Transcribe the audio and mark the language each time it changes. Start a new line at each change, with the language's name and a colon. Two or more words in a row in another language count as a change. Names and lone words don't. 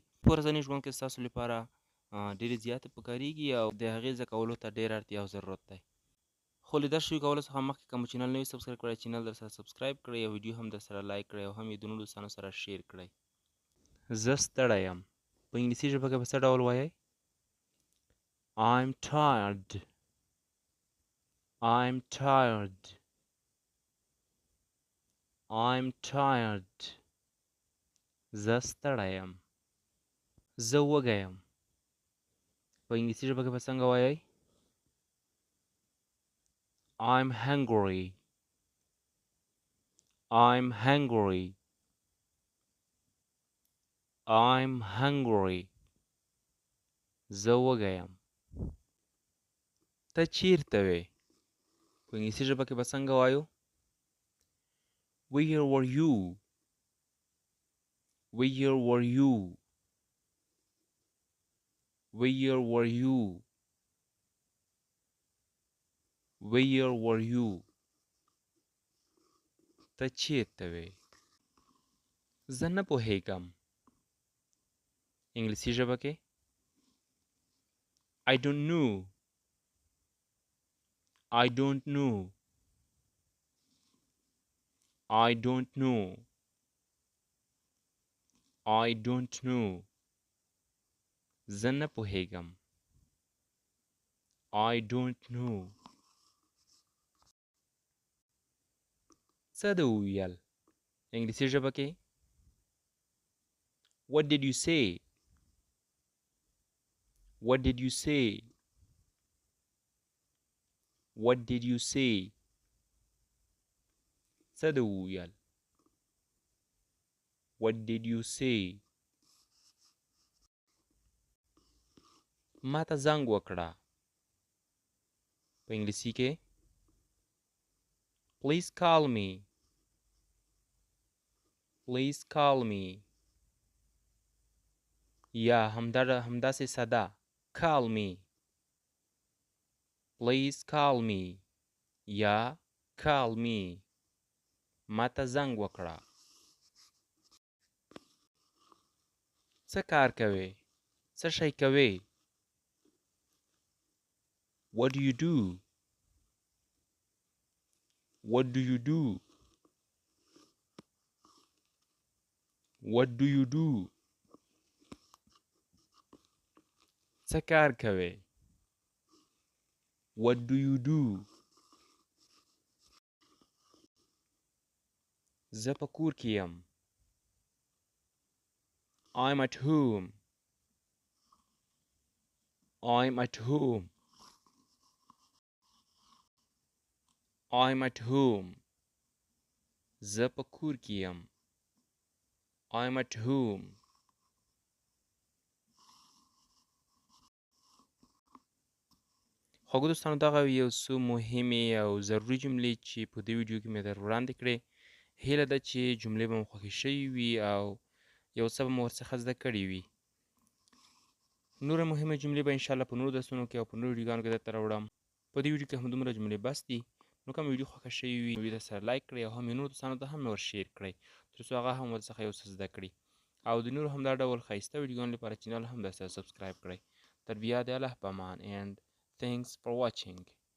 Pashto: په ورځني ژوند کې ستاسو لپاره ډېرې زیاتې پکارېږي او د هغې زده کولو ته ډېر اړتیا او ضرورت دی. خو له دا شروع کولو څخه مخکې که مو چینل نه وي سبسکرایب کړی، چینل در سره سبسکرایب کړئ او ویډیو هم در سره لایک کړئ او هم یې د نورو دوستانو سره شیر کړئ. زه ستړی یم په انګلیسي ژبه کې په څه ډول وایئ؟
English: I'm tired. I'm tired. I'm tired.
Pashto: زه ستړی یم. زه وږی یم په انګلیسي ژبه کې به څنګه وایئ؟
English: I'm hungry. I'm hungry. I'm hungry.
Pashto: زه وږی یم. ته چیرته وې په انګلیسي ژبه کې به څنګه وایو؟
English: Where were you? Where were you? Where were you? Where were you?
Pashto: ته چیرته وې؟ زه نه پوهیږم انګلیسي ژبه کې
English: I don't know. I don't know. I don't know. I don't know.
Pashto: زه نه پوهیږم
English: I don't know.
Pashto: څه دې وویل انګلیسي ژبه کې
English: What did you say? What did you say? What did you say?
Pashto: څه دې وویل
English: What did you say?
Pashto: ما ته زنګ وکړه په انګلیسي کې
English: Please call me. Please call me.
Pashto: یا همداسې ساده
English: Call me. Please call me. یا Call me.
Pashto: ما ته زنګ وکړه. څه کار کوې؟ څه شی کوې؟
English: What do you do? What do you do? What do you do?
Pashto: څه کار کوې؟
English: What do you do?
Pashto: زه په کور کې یم
English: I'm at home. I'm at home. I'm at home.
Pashto: زه په کور کې یم
English: I'm at home.
Pashto: خوږو دوستانو دغه یو څو مهمې او ضروري جملې چې په دې ویډیو کې مې در وړاندې کړې هیله ده چې جملې به مو خوښې شوي وي او یو څه به مو ورڅخه زده کړي وي نوره مهمه جملې به انشاءالله په نورو درسونو کې او په نورو ویډیوګانو کې درته راوړم په دې ویډیو کې همدومره جملې بس دي نو کومه ویډیو خوښه شوې وي نو در سره لایک کړئ او هم یې نورو دوستانو ته هم ور شیر کړئ تر څو هغه هم ورڅخه یو څه زده کړي او د نورو همدا ډول ښایسته ویډیوګانو لپاره چینل هم در سره سبسکرایب کړئ تر بیا د الله په امان
English: and thanks for watching.